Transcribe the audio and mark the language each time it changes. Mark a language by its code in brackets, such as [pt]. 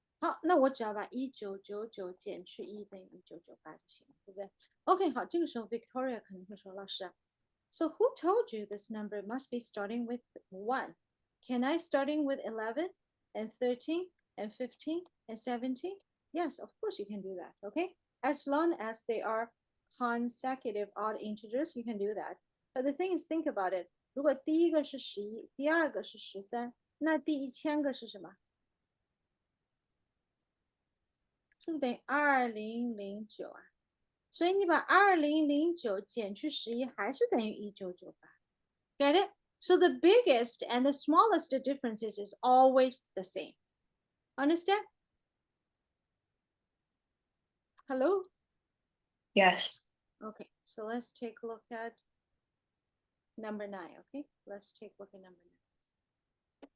[zh] 好，那我只要把1999减去1等于1998就行了，对不对 ？OK， 好，这个时候 Victoria 可能会说，老师啊 ， So who told you this number must be starting with 1? [en] Can I starting with 11 and 13 and 15 and 17? Yes, of course you can do that. Okay, as long as they are consecutive odd integers, you can do that. But the thing is, think about it. [zh] 如果第一个是11，第二个是13，那第1000个是什么？是不是等于2009啊？所以你把2009减去11，还是等于1998。 [en] Get it? So the biggest and the smallest differences is always the same. Understand? Hello? Yes. Okay, so let's take a look at number 9. Okay, let's take a look at number 9.